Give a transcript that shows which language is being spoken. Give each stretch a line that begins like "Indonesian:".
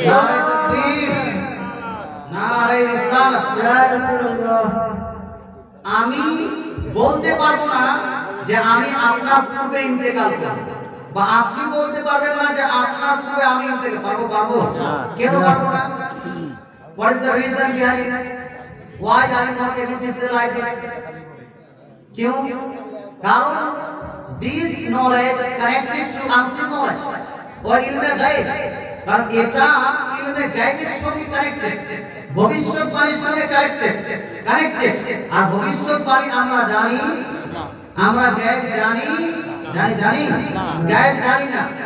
Bangla: নারে তাকবীর, নারে রিসালাত। ইয়া রাসূলুল্লাহ। আমি বলতে পারবো না যে আমি আপনার পূর্বে ইন্তেকাল করব, বা আপনি বলতে পারবেন না যে আপনার পূর্বে আমি ইন্তেকাল পারবো। পারবো? কেন পারবো না?
English: What is the reason behind it? Why are you not able to say like this?
Hindi: क्यों?
Bangla: कारण
English: this knowledge connected to unseen knowledge or ilme ghaib,
Bangla: কারণ এটা ইলমে গায়বের সঙ্গে কানেক্টেড, ভবিষ্যৎবাণীর সঙ্গে কানেক্টেড। আর ভবিষ্যৎবাণী আমরা জানি, আমরা গায়ব জানি, জানি গায়ব জানি না।